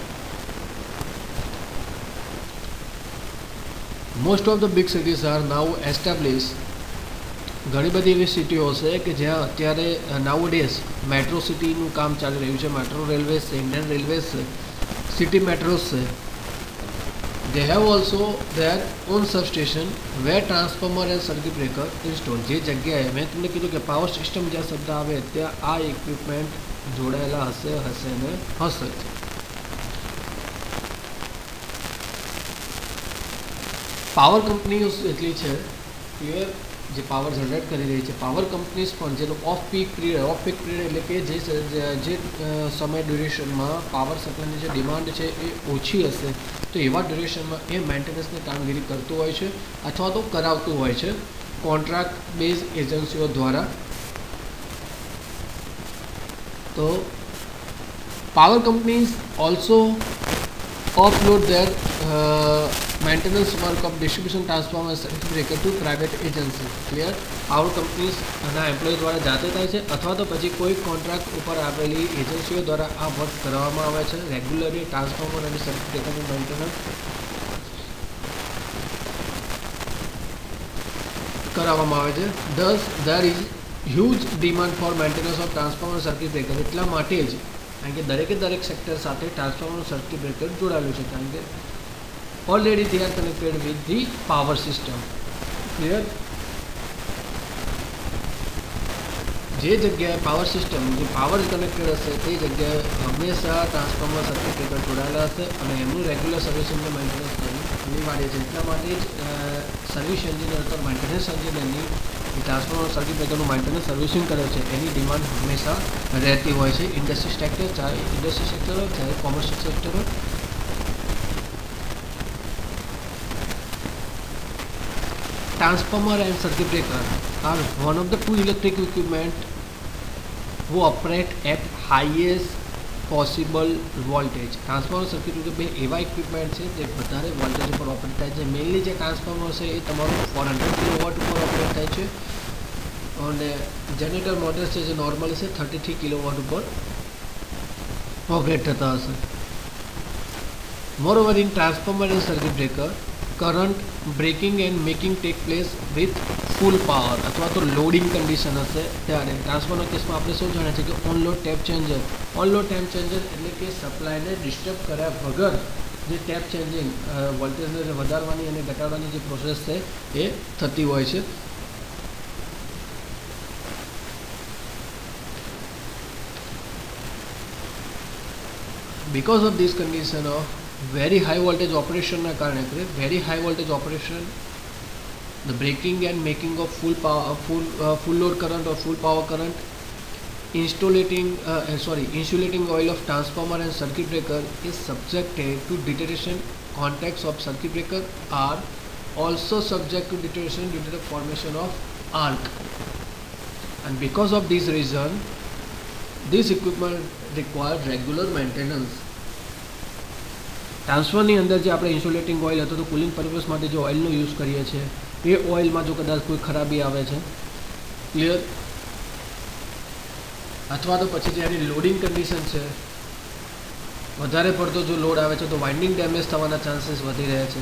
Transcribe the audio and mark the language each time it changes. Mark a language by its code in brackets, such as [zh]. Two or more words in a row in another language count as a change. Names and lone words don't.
[en] Most of the big cities are now establish. [gu] ઘણી બધી એવી સિટીઓ છે કે જ્યાં અત્યારે [en] now days [gu] મેટ્રો સિટીનું કામ ચાલી રહ્યું છે. [en] metro railways [gu] છે, [en] Indian railways [gu] છે, [en] city metros [gu] છે. [en] They have also their own substation where transformer and circuit breaker installed. [gu] જે જગ્યાએ મેં તમને કીધું કે [en] power system [gu] જ્યાં શબ્દ આવે ત્યાં આ ઇક્વિપમેન્ટ જોડાયેલા હશે ને હશે. પાવર કંપનીઓ એટલી છે ક્લિયર, જે [en] power generate [gu] કરી રહી છે. [en] power companies [gu] પણ જેનો [en] off peak period [gu] એટલે કે જે સમય ડ્યુરેશનમાં પાવર સપ્લાયની જે ડિમાન્ડ છે એ ઓછી હશે, તો એવા ડ્યુરેશનમાં એ મેન્ટેનન્સની કામગીરી કરતું હોય છે અથવા તો કરાવતું હોય છે [en] contract base [gu] એજન્સીઓ દ્વારા. [en] તો power companies also offload their maintenance work of distribution transformer circuit breaker to private agency. [gu] ક્લિયર. પાવર કંપનીઝના એમ્પ્લોય દ્વારા જાતે થાય છે અથવા તો પછી કોઈ કોન્ટ્રાક્ટ ઉપર આવેલી એજન્સીઓ દ્વારા આ વર્ક કરવામાં આવે છે. [en] regularly transformer [gu] અને સર્કિટ બ્રેકરનું મેન્ટેનન્સ કરાવવામાં આવે છે. [en] thus there is huge demand for maintenance of transformer circuit breaker. [gu] એટલા માટે જ કારણ કે દરેક સેક્ટર સાથે [en] transformer circuit breaker [gu] જોડાયેલું છે, કારણ કે ઓલરેડી [en] they are connected with the power system. [gu] ક્લિયર. જે જગ્યાએ [en] power system [gu] જે પાવર કનેક્ટેડ હશે તે જગ્યાએ હંમેશા [en] transformer circuit breaker [gu] જોડાયેલા હશે અને એમનું રેગ્યુલર સર્વિસિંગને મેન્ટેનન્સ કરવું અનિવાર્ય છે. એટલા માટે જ [en] service engineer [gu] અથવા મેન્ટેનન્સ એન્જિનિયરની ટ્રાન્સફોર્મર સર્કિટ બ્રેકરનું મેન્ટેનન્સ સર્વિસિંગ કરે છે એની ડિમાન્ડ હંમેશા રહેતી હોય છે. [en] industry sector, [gu] ચાહે [en] industry sector [gu] હોય ચાહે [en] commercial sector [gu] હોય. [en] Transformer and circuit breaker are one of the two electric equipment who operate at highest possible voltage. transformer circuit breaker [gu] બે એવા ઇક્વિપમેન્ટ છે જે વધારે વોલ્ટેજ ઉપર ઓપરેટ થાય છે. મેઇનલી જે ટ્રાન્સફોર્મર છે એ તમારું 400 કિલોવોટ ઉપર ઓપરેટ થાય છે અને [en] generator motors [gu] છે જે નોર્મલી છે 33 કિલોવોટ ઉપર ઓપરેટ થતા હશે. [en] Moreover in transformer and circuit breaker current breaking and making take place with full power [gu] અથવા તો લોડિંગ કન્ડિશન હશે ત્યારે. ટ્રાન્સફોર્મર કેસમાં આપણે શું જાણીએ છીએ કે [en] on load tap changer. on load tap changer [gu] એટલે કે સપ્લાયને ડિસ્ટર્બ કર્યા વગર જે [en] tap changing [gu] વોલ્ટેજને વધારવાની અને ઘટાડવાની જે પ્રોસેસ છે એ થતી હોય છે. [en] Because of this condition of very high voltage operation [gu] ના કારણે [en] very high voltage operation, the breaking and making of full power, full load current or full power current, insulating oil of transformer and circuit breaker is subjected to deterioration. Contacts of circuit breaker are also subject to deterioration due to the formation of arc, and because of this reason this equipment require regular maintenance. [gu] ટ્રાન્સફરની અંદર જે આપણે ઇન્સ્યુલેટિંગ ઓઇલ અથવા તો [en] cooling purpose [gu] માટે જે ઓઇલનો યુઝ કરીએ છીએ એ ઓઇલમાં જો કદાચ કોઈ ખરાબી આવે છે, ક્લિયર, અથવા તો પછી જે એની [en] loading condition [gu] છે વધારે પડતો જો લોડ આવે છે તો [en] winding damage [gu] થવાના ચાન્સીસ વધી રહ્યા છે.